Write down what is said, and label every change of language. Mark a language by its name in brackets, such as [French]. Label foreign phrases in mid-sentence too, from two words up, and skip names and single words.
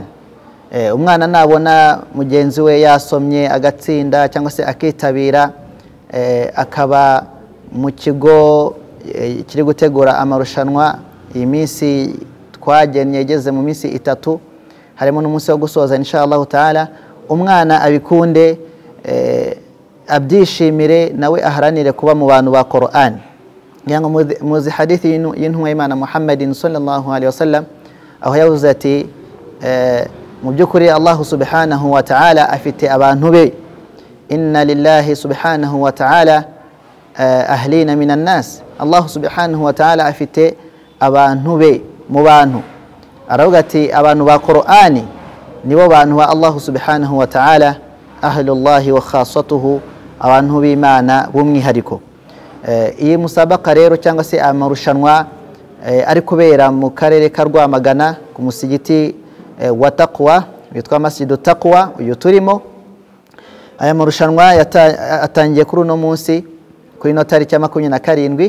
[Kinyarwanda] Umwana nabona mugenzi we yasomye agatsinda cyangwa se akitabira akaba mu kigo kiri gutegura amarushanwa, iyi minsi twagennye yegeze mu minsi 3 harimo n'umunsi wo gusoza [Arabic] إن شاء الله تعالى, [Kinyarwanda] umwana abikunde abyishimire nawe aharanire kuba mu bantu ba Qur'an. Yango muzi hadithi y'intumwa y'Imana Muhammadin [Arabic] صلى الله عليه وسلم [Kinyarwanda] aho yavuze ati mu byukuri [Arabic] الله سبحانه وتعالى [Kinyarwanda] afite abantu be, [Arabic] إن لله سبحانه وتعالى أهلين من الناس. الله سبحانه وتعالى [Kinyarwanda] afite abantu be mu bantu, aravuga ati abantu ba Qur'ani nibo bantu ba [Arabic] الله سبحانه وتعالى, أهل الله وخاصته, [Kinyarwanda] abantu b'Imana b'umwihariko. Iyi musabaqa rero cyangwa se amarushanwa ari kubera mu karere ka Rwamagana ku musigiti wa Taqwa witwa Masjidu Taqwa uyu turimo. Aya marushanwa atangiye kuri uno munsi kuri no tariki ya 27.